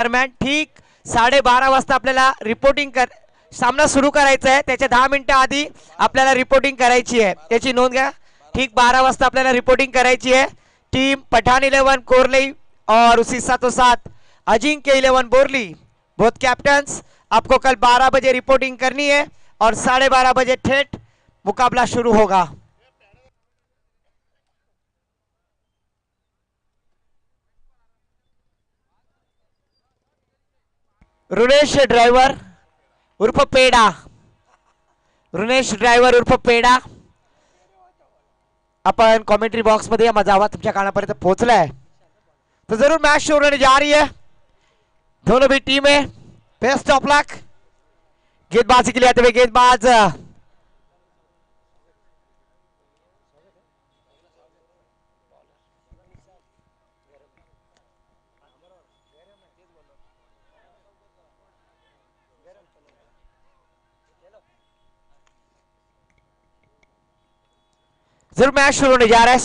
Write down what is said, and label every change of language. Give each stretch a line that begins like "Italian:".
Marathi: दरम्यान ठीक 12:30 वाजता आपल्याला रिपोर्टिंग सामना सुरू करायचा आहे. त्याच्या 10 मिनिटं आधी आपल्याला रिपोर्टिंग करायची आहे, त्याची नोंद घ्या. ठीक 12 वाजता आपल्याला रिपोर्टिंग करायची है.
Hindi: टीम पठान 11 कोरली और उसी साथों साथ अजिंक्य 11 बोरली, बोथ कैप्टन्स, आपको कल 12 बजे रिपोर्टिंग करनी है और 12:30 बजे ठेठ मुकाबला शुरू होगा.
Marathi: रुनेश ड्रायव्हर उर्फ पेडा, रुनेश ड्रायव्हर उर्फ पेडा, अपन कमेंट्री बॉक्स मध्ये माझा आवाज तुमच्या कानापर्यंत पोहोचलाय तो
Hindi: जरूर मैच शुरू होने जा रही है. दोनों भी टीमें बेस्ट ऑफ लक. गेंदबाजी के लिए आते हुए गेंदबाज जरूर मैच शुरू होने जा रहा है.